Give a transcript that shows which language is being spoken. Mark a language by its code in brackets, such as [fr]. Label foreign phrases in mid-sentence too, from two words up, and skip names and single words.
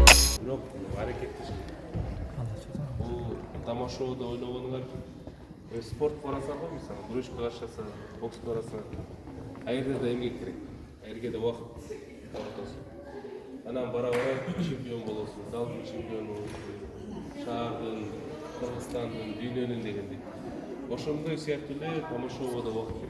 [ky] Тамашоодо ойногонуңар спорт барасың ғой, мысалы, күрөшкө карашасың, бокско барасың. Айерде да эмгек керек. Айерге да убакыт тапасың. Анан бара-бара чемпион болосуң, залдын чемпиону, шаардын, Кыргызстандын, дүйнөнүн дегендей. Ошондой сыяктуу эле тамашоого да убакыт керек.